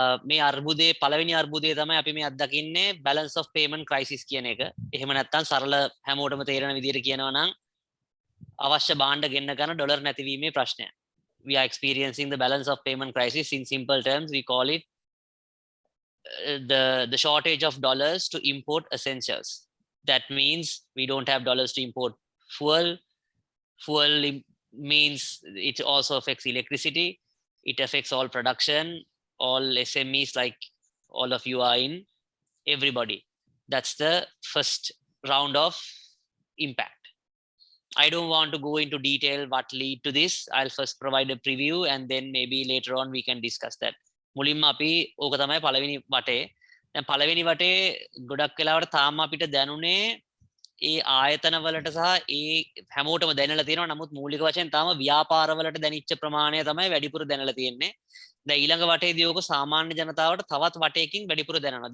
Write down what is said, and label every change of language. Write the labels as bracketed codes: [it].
[si] මේ අර්බුදයේ පළවෙනි අර්බුදය තමයි අපි මේ අත්දකින්නේ balance of payment crisis කියන එක. එහෙම නැත්නම් සරල හැමෝටම තේරෙන විදිහට කියනවා නම් අවශ්‍ය භාණ්ඩ ගෙන්න ගන්න ඩොලර් නැතිවීමේ ප්‍රශ්නය. [en] We are experiencing the balance of payment crisis. In simple terms, we call it the shortage of dollars to import essentials. That means we don't have dollars to import fuel. Fuel means it also affects electricity. It affects all production, all SMEs like all of you are in, everybody. That's the first round of impact. I don't want to go into detail what lead to this. I'll first provide a preview and then maybe later on we can discuss that. [si] මුලින්ම අපි ඕක තමයි පළවෙනි වටේ. දැන් පළවෙනි වටේ ගොඩක් වෙලාවට තාම අපිට දැනුනේ ඒ ආයතන වලට සහ ඒ හැමෝටම දැනලා තියෙනවා. නමුත් මූලික වශයෙන් තාම ව්‍යාපාර වලට දැනෙච්ච ප්‍රමාණය තමයි වැඩිපුර දැනලා තියෙන්නේ. දැන් ඊළඟ වටේදී ඕක සාමාන්‍ය ජනතාවට තවත් වටයකින් වැඩිපුර දැනනවා.